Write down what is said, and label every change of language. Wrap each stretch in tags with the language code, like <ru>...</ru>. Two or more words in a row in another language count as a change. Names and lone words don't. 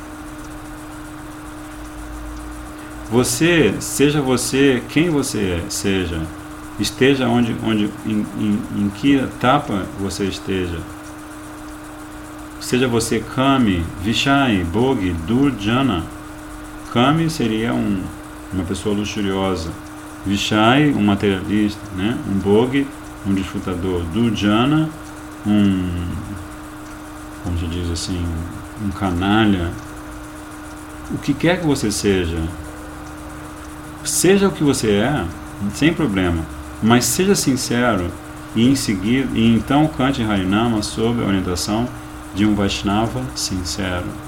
<pt>Seja você quem você seja, esteja em que etapa você esteja, seja você</pt> <sa>Kami, Vishai, Bhogi, Durjana.</sa> <pt>Kami seria uma pessoa luxuriosa. Vishai, um materialista, né? Um Bhogi, um desfrutador. Durjana, como se diz assim, um canalha. O que quer que você seja, seja o que você é, sem problema, mas seja sincero e em seguida, e então cante Harinama sob a orientação de um Vaishnava sincero.</pt>